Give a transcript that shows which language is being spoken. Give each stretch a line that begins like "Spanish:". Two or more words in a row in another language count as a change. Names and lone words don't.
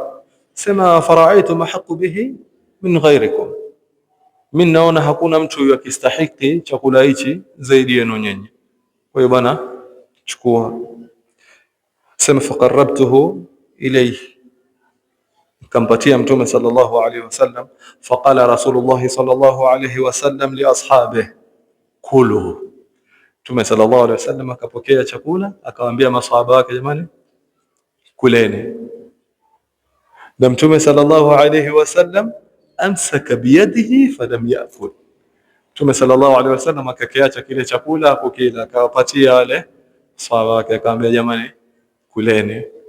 Swahili: Sema
Arabic: فرأيت ما أحق به من غيركم,
Swahili: mimi naona hakuna mtu yakistahiki chakula hichi zaidi yenu nyinyi. Kwa hiyo bana, chukua. Sema
Arabic: فقربته إليه,
Swahili: kampatia Mtume
Arabic: صلى الله عليه وسلم. فقال رسول الله صلى الله عليه وسلم لأصحابه كلوا,
Swahili: Mtume
Arabic: صلى الله عليه وسلم
Swahili: akapokea chakula akawaambia masahaba wake, jamani kuleni. Na Mtume
Arabic: صلى الله عليه وسلم أمسك بيده فلم يأكل,
Swahili: Mtume
Arabic: صلى الله عليه وسلم
Swahili: akakiacha kile chakula kukila, akawapatia wale masahaba wake akamwambia, jamani kuleni.